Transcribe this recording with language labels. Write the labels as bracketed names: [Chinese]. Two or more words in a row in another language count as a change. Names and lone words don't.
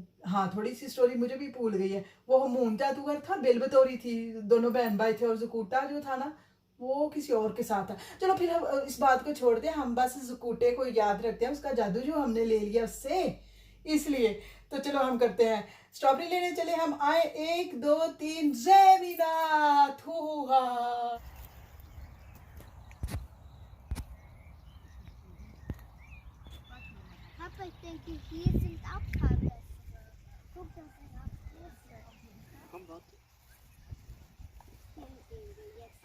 [Hindi] हाँ, थोड़ी सी स्टोरी मुझे भी भूल गई है। वो हमून जादूगर था, बिलबतौरी थी, दोनों बहन भाई थे, और जुकूटा जो था ना वो किसी और के साथ था। चलो फिर हम इस बात को छोड़ दें, हम बस जुकूटे को याद रखते हैं, उसका जादू जो हमने ले लिया उससे, इसलिए। तो चलो हम करते हैं, स्ट्रॉबेरी लेने चले हम। आए, 1 2 3 जैमीनाथ हुआ। [German] Papa, ich denke, hier sind auch paar bessere. Guck, das sind auch große. Komm, warte. Hier gehen wir jetzt